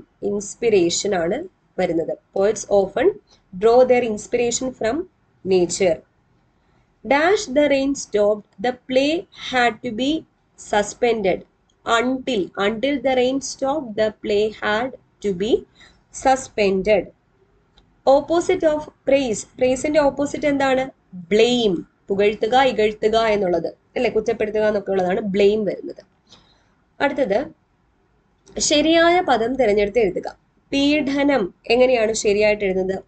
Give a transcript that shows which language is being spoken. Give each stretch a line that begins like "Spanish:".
Malayalam: Inspiration ആണ് വരുന്നത്.
English: Poets often draw their inspiration from nature. Dash the rain stopped. The play had to be suspended until the rain stopped. The play had to be suspended. Opposite of praise-ന്റെ opposite
Malayalam: എന്താണ്?
English: blame.
Malayalam: പുകഴ്ത്തുക, ഇകഴ്ത്തുക എന്നുള്ളത് അല്ലെ, കുറ്റപ്പെടുത്തുക എന്നൊക്കെ ഉള്ളതാണ് blame വരുന്നത്. അടുത്തത്, ശരിയായ പദം തിരഞ്ഞെടുത്ത് എഴുതുക. പീഡനം എങ്ങനെയാണ് ശരിയായിട്ട് എഴുതുന്നത്?